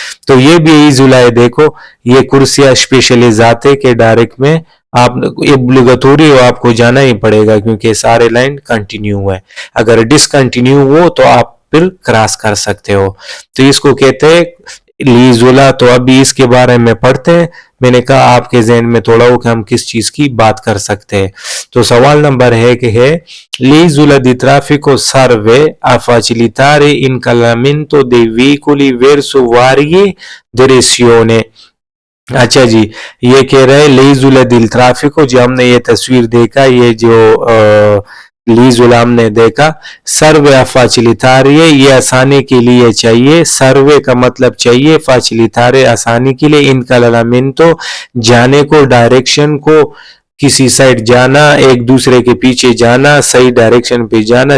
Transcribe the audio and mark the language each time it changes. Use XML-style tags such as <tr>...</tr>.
<hi>तो ये भी ईजुला है। देखो, ये कुर्सियां स्पेशली जाते के डायरेक्ट में आप ओब्लिगेटरी आपको जाना ही पड़ेगा क्योंकि सारे लाइन कंटिन्यू है। अगर डिसकंटिन्यू हो तो आप फिर क्रॉस कर सकते हो। तो इसको कहते हैं लीजुला। तो अभी इसके बारे में पढ़ते हैं। मैंने कहा आपके जहन में थोड़ा हो कि हम किस चीज की बात कर सकते हैं। तो सवाल नंबर है कि है</hi> <it>l'isola di traffico serve a facilitare l'incalamento dei veicoli verso varie direzioni।</it> <hi>अच्छा जी, ये कह रहे हैं</hi> <it>l'isola del traffico,</it> <hi>जो हमने ये तस्वीर देखा, ये जो लीजुला हमने देखा, सर्वे फाचिलितारे, ये आसानी के लिए चाहिए। सर्वे का मतलब चाहिए, फाचिलितारे आसानी के लिए, इनका ललामिंतो जाने को, डायरेक्शन को, किसी साइड जाना, एक दूसरे के पीछे जाना, सही डायरेक्शन पे जाना।</hi>